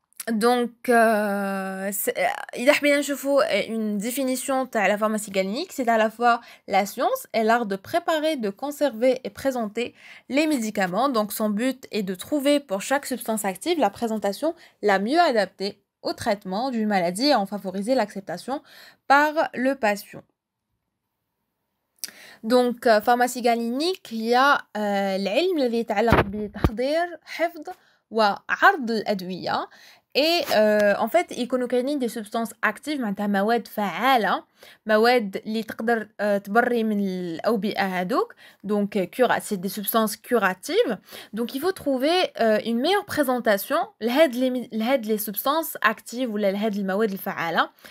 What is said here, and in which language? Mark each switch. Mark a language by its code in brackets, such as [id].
[fr] Donc, [ar] إذا حبينا نشوفوا [fr] une définition de la pharmacie galinique, c'est à la fois la science et l'art de préparer, de conserver et présenter les médicaments. Donc, son but est de trouver pour chaque substance active la présentation la mieux adaptée au traitement d'une maladie et en favoriser l'acceptation par le patient. Donc, pharmacie galinique [ar] هي العلم الذي يتعلق بتحضير حفظ وعرض الأدوية. [fr] Et en fait [ar] يكونوا كاينين [fr] des substances actives [ar] معناتها مواد فعالة، مواد اللي تقدر تبري من الأوبئة هادوك. [fr] Donc c'est des substances curatives. Donc il faut trouver une meilleure présentation [ar] لهاد [fr] les substances actives [ar] ولا لهاد المواد الفعالة.